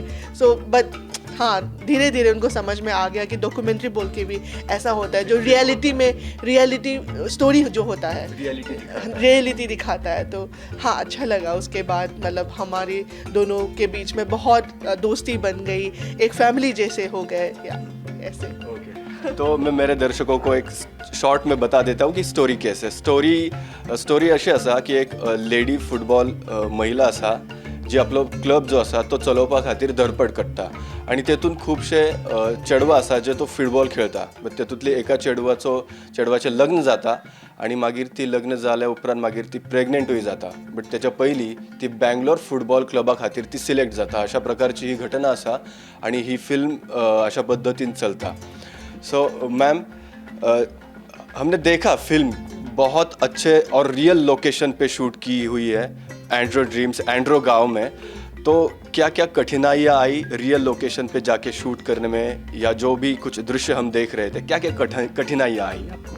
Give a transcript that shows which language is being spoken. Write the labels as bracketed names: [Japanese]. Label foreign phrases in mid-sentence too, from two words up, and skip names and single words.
[English] so but [Hindi] हाँ, धीरे धीरे उनको समझ में आ गया कि डॉक्यूमेंट्री बोल के भी ऐसा होता है, जो [English] reality story [Hindi] जो होता है, रियलिटी दिखाता है। तो हाँ, अच्छा लगा। उसके बाद मतलब हमारी दोनों के बीच में बहुत दोस्ती बन गई, एक फैमिली जैसे हो गए या ऐसे। तो मैं मेरे दर्शकों को एक शॉर्ट में बता देता हूँ की स्टोरी कैसे। [Konkani] स्टोरी अशी आसा की एक [English] lady football [Konkani] महिला आसा जी आपलो क्लब जो आसा तो चलोवपा खातीर धडपड करता, आणि तेतून खुबशे चेडवां आसा जे तो फुटबॉल खेळटा। तेतूंतली एका चेडवाचें लग्न जाता, आणि मागीर ती लग्न जाल्या उपरांत मागीर ती प्रेग्नंटूय जाता। बट तेच्या पयलीं ती बँगलोर फुटबॉल क्लबा खातीर ती सिलेक्ट जाता। अशा प्रकारची ही घटना आसा, आणि ही फिल्म अशा पद्धतीन चलता। [English] so ma'am, [Hindi] हमने देखा फिल्म बहुत अच्छे और [English] real location [Hindi] पे शूट की हुई है, एंड्रो गांव में। तो क्या क्या कठिनाइयाँ आई [English] real location [Hindi] पे जाके शूट करने में, या जो भी कुछ दृश्य हम देख रहे थे, क्या क्या कठिनाइयाँ आई?